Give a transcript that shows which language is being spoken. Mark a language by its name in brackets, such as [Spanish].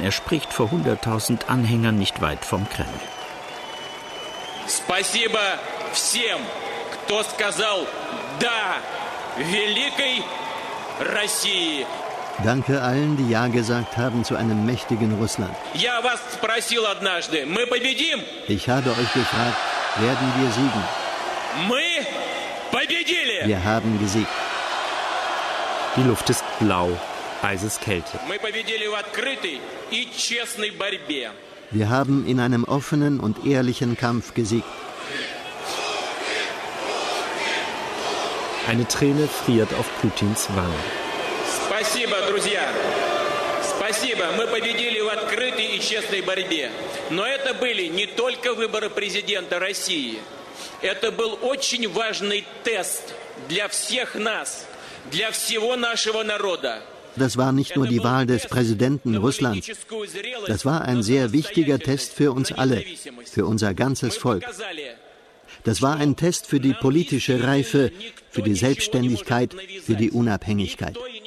[German] Er spricht vor 100.000 Anhängern nicht weit vom Kreml. [Russian] Спасибо всем, кто сказал да великой России. [German] Danke allen, die ja gesagt haben zu einem mächtigen Russland. [Russian] Я вас спросил однажды: мы победим? [German] Ich habe euch gefragt: werden wir siegen? [Russian] Мы победили. [German] Wir haben gesiegt. Die Luft ist blau. Eises Kälte. Wir haben in einem offenen und ehrlichen Kampf gesiegt. Eine Träne friert auf Putins Wange. [Russian] Спасибо, друзья. Спасибо. Мы победили в открытой и честной борьбе. Но это были не только выборы президента России. Это был очень важный тест для всех нас, для всего нашего народа. [German] Das war nicht nur die Wahl des Präsidenten Russlands. Das war ein sehr wichtiger Test für uns alle, für unser ganzes Volk. Das war ein Test für die politische Reife, für die Selbstständigkeit, für die Unabhängigkeit.